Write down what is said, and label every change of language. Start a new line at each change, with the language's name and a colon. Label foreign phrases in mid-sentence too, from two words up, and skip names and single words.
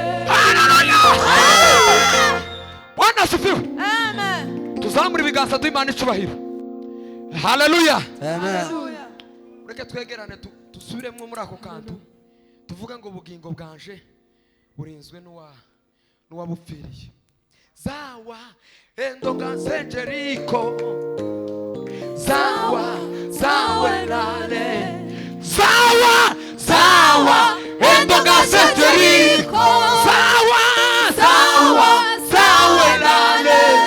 Swahili: Haleluya! Bwana asifiwe. Amen.
Kinyarwanda: Tuzamure ibiganza duha Imana icyubahiro. Haleluya. Amen. Haleluya. Ureke twegerane tu-, dusubiremo muri ako kantu. Tuvuge ngo ubugingo bwanje burinzwe n'uwa-, n'uwabupfiriye. Zawa, endoga nzenjeriko. Zawa, zawe lale. Zawa, zawa, endoga nzenjeriko. Zawa, zawa, zawe lale.